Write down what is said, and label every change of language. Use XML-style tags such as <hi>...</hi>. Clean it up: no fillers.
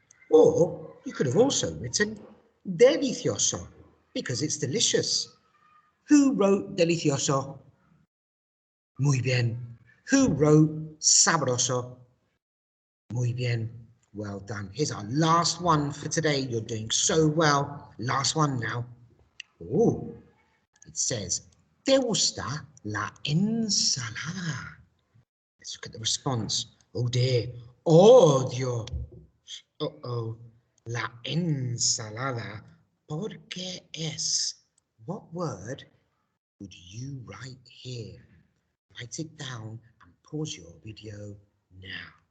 <en>Or you could have also written delicioso because it's delicious. Who wrote delicioso?</en> <es>Muy bien.</es> <en>Who wrote sabroso?</en> <es>Muy bien.</es> <en>Well done. Here's our last one for today. You're doing so well. Last one now. Oh, it says,</en> <es>¿te gusta la ensalada?</es> <en>Let's look at the response. Oh dear.</en> <es>Odio.</es> <en>Uh-oh.</en> <es>La ensalada. ¿Por qué es?</es> <en>What word would you write here? Write it down and pause your video now.</en>